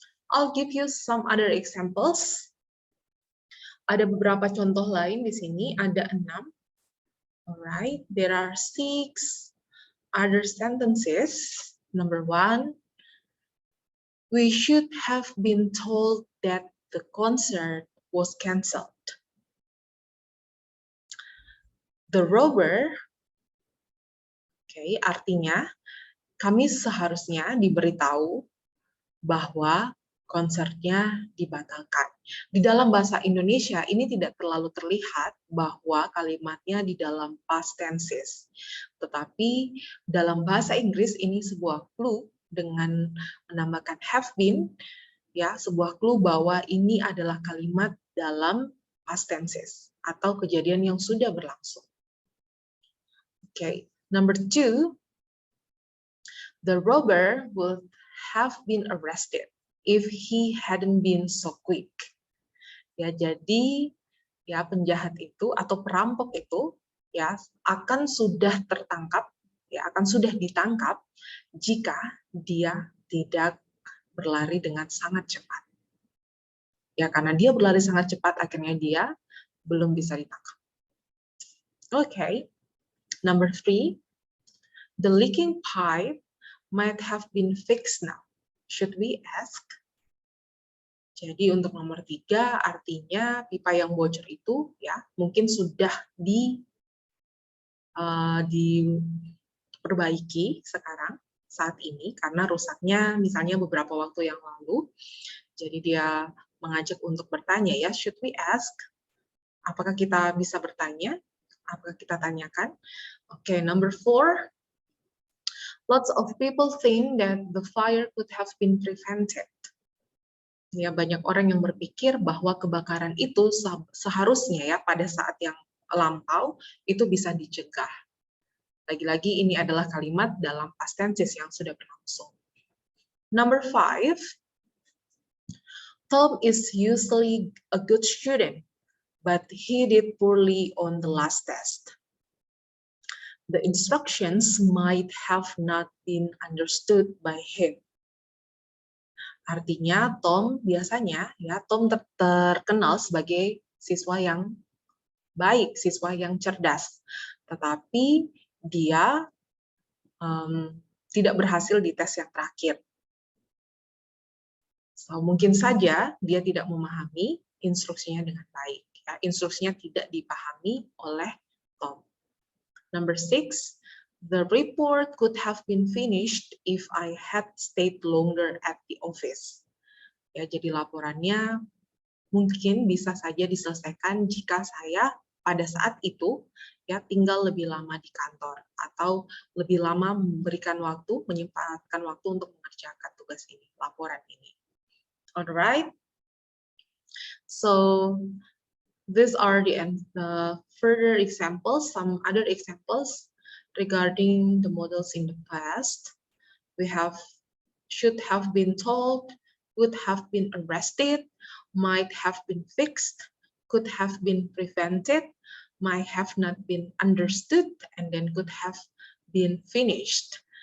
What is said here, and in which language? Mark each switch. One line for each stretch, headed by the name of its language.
English: I'll give you some other examples.
Indonesian: Ada beberapa contoh lain di sini, ada 6.
English: Alright, there are 6 other sentences. Number 1, we should have been told that the concert was cancelled. The robber,
Indonesian: artinya kami seharusnya diberitahu bahwa konsernya dibatalkan. Di dalam bahasa Indonesia ini tidak terlalu terlihat bahwa kalimatnya di dalam past tenses. Tetapi dalam bahasa Inggris ini sebuah clue dengan menambahkan have been, sebuah clue bahwa ini adalah kalimat dalam past tenses atau kejadian yang sudah berlangsung.
English: Number 2, the robber would have been arrested if he hadn't been so quick.
Indonesian: Jadi penjahat itu atau perampok itu akan sudah tertangkap, akan sudah ditangkap jika dia tidak berlari dengan sangat cepat. Karena dia berlari sangat cepat, akhirnya dia belum bisa ditangkap.
English: Number 3, the leaking pipe might have been fixed now. Should we ask?
Indonesian: Jadi untuk nomor 3 artinya pipa yang bocor itu mungkin sudah diperbaiki sekarang saat ini karena rusaknya misalnya beberapa waktu yang lalu. Jadi dia mengajak untuk bertanya
English: should we ask?
Indonesian: Apakah kita bisa bertanya? Apakah kita tanyakan?
English: Number 4. Lots of people think that the fire could have been prevented.
Indonesian: Banyak orang yang berpikir bahwa kebakaran itu seharusnya pada saat yang lampau itu bisa dicegah. Lagi-lagi ini adalah kalimat dalam past tenses yang sudah berlangsung.
English: Number 5. Tom is usually a good student, but he did poorly on the last test. The instructions might have not been understood by him.
Indonesian: Artinya Tom biasanya Tom terkenal sebagai siswa yang baik, siswa yang cerdas. Tetapi dia tidak berhasil di tes yang terakhir. So, mungkin saja dia tidak memahami instruksinya dengan baik. Instruksinya tidak dipahami oleh Tom.
English: Number 6, the report could have been finished if I had stayed longer at the office.
Indonesian: Jadi laporannya mungkin bisa saja diselesaikan jika saya pada saat itu tinggal lebih lama di kantor atau lebih lama memberikan waktu, menyempatkan waktu untuk mengerjakan tugas ini, laporan ini.
English: Alright. So these are the further examples, some other examples regarding the models in the past. We have should have been told, would have been arrested, might have been fixed, could have been prevented, might have not been understood, and then could have been finished.